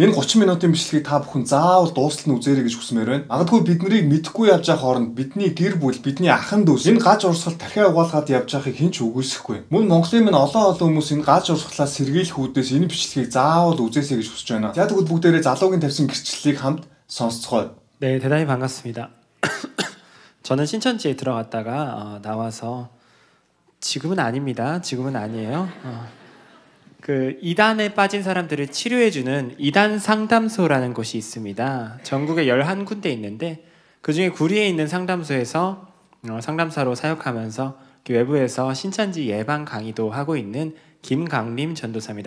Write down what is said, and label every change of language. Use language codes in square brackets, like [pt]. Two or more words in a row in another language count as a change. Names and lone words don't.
[mn] Энэ 30 минутын бичлэгийг та бүхэн заавал дуустал нь үзээрэй гэж хүсмээр байна. Магадгүй бид нарыг мэдэхгүй явж байгаа хооронд бидний гэр бүл, бидний ахын дүүс энэ гаж урсгал тархиа угаалгаад явж байгааг хэн ч үгүйсэхгүй. Мөн Монголын минь олон хүмүүс энэ гаж урсгалаас сэргийлэх үүднээс энэ бичлэгийг заавал үзээсэй гэж хүсэж байна. За тэгвэл бүгдээрээ залуугийн тавьсан гэрчлэлийг хамт сонсцгоё. [ko] 네, 대단히 반갑습니다. 저는 신천지에 들어갔다가 나와서 지금은 아닙니다. 지금은 아니에요. 그 이단에 빠진 사람들을 치료해주는 이단 상담소라는 곳이 있습니다. 전국에 11군데 있는데 그중에 구리에 있는 상담소에서 상담사로 사역하면서 외부에서 신천지 예방 강의도 하고 있는 김강림 전도사입니다.